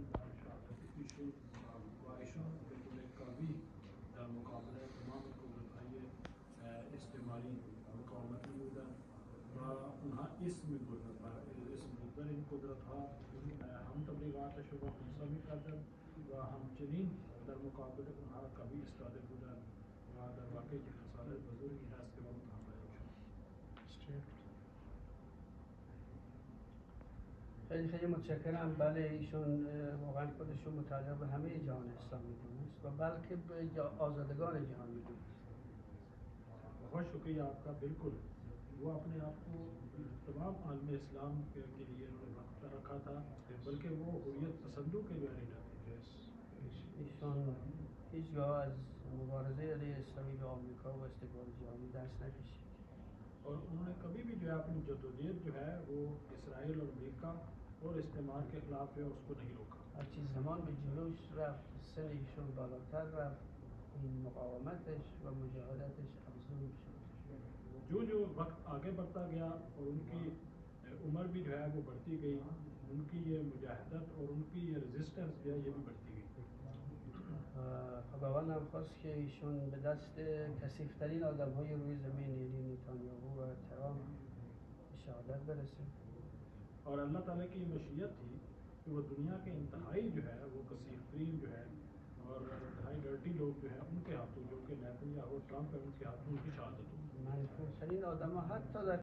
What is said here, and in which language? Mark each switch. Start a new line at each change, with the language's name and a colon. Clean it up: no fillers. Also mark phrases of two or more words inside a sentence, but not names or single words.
Persian: در شهادت ایشون و ایشون به طور قوی در مقابل تمام قدرت‌های استعماری مقاومت نمودن و اونها اسم بردن این قدرت‌ها هم تبلیغات شبه خونسا می‌کردند و همچنین در مقابل اونها قوی ایستاده بودند و در واقع یک خسارت بزرگی هست که ما متحمل شدیم. خیلی خیلی متشکرم. بله ایشون واقعا خودشون متعلق به همه جهان اسلامی دونست و بلکه به آزادگان جهان میدونست.
Urdu: بہت شکریہ آپ کا. بالکل وہ اپنے آپ کو تمام عالم اسلام کے لیے انہوں نے وقت رکھا تھا بلکہ وہ حریت پسندوں کے جو لیڈر تھے.
Persian: ایشون هیچگاه از مبارزه علیه اسلامی به آمریکا و استقلال جهانی دست نکشید.
Urdu: اور انہوں نے کبھی بھی جو ہے اپنی جدوجہد جو ہے وہ اسرائیل اور امریکہ اور استعمار کے خلاف جو ہے اس کو نہیں روکا.
Persian: هرچی زمان به جلوش رفت سن ایشون بالاتر رفت این مقاومتش و مجاهدتش افزون شد.
Urdu: جو جو وقت آگے بڑھتا گیا اور ان کی عمر بھی جو ہے وہ بڑھتی گئی, ان کی یہ مجاہدت اور ان کی یہ ریزسٹنس جو ہے یہ بھی بڑھتی گئی.
Persian: خداوند هم خواست که ایشون به دست کثیفترین آدم‌های روی زمین یعنی نتانیاهو و ترامپ به شهادت برسه.
Urdu: اور اللہ تعالیٰ کی یہ مشیت تھی کہ وہ دنیا کے انتہائی جو ہے وہ کثیر ترین جو ہے اور انتہائی ڈرٹی لوگ جو ہے ان کے ہاتھوں, جو کہ نیتنیاہو ٹرمپ ہے, ان کے ہاتھوں ان کی شہادت ہو.
Persian: منفورترین آدم‌ها حتی در